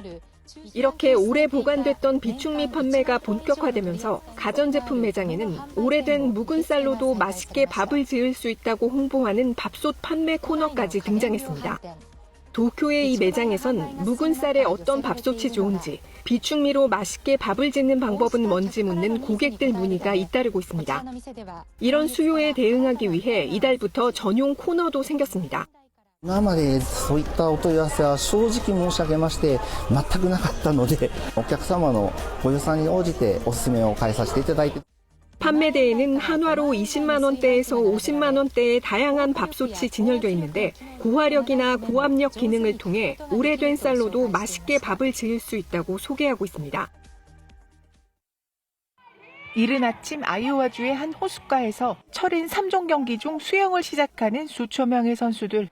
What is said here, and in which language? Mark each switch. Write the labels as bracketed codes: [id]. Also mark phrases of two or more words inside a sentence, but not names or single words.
[ko] 이렇게 오래 보관됐던 비축미 판매가 본격화되면서 가전제품 매장에는 오래된 묵은 쌀로도 맛있게 밥을 지을 수 있다고 홍보하는 밥솥 판매 코너까지 등장했습니다. 도쿄의 이 매장에선 묵은 쌀에 어떤 밥솥이 좋은지, 비축미로 맛있게 밥을 짓는 방법은 뭔지 묻는 고객들 문의가 잇따르고 있습니다. 이런 수요에 대응하기 위해 이달부터 전용 코너도 생겼습니다. [ja] 今までそういったお問い合わせは正直申し上げまして全くなかったので、お客様のご予算に応じてお勧めを変えさせていただいて。 [ko] 판매대에는 한화로 20만 원대에서 50만 원대의 다양한 밥솥이 진열돼 있는데 고화력이나 고압력 기능을 통해 오래된 쌀로도 맛있게 밥을 지을 수 있다고 소개하고 있습니다. 이른 아침 아이오와주의 한 호숫가에서 철인 3종 경기 중 수영을 시작하는 수천 명의 선수들.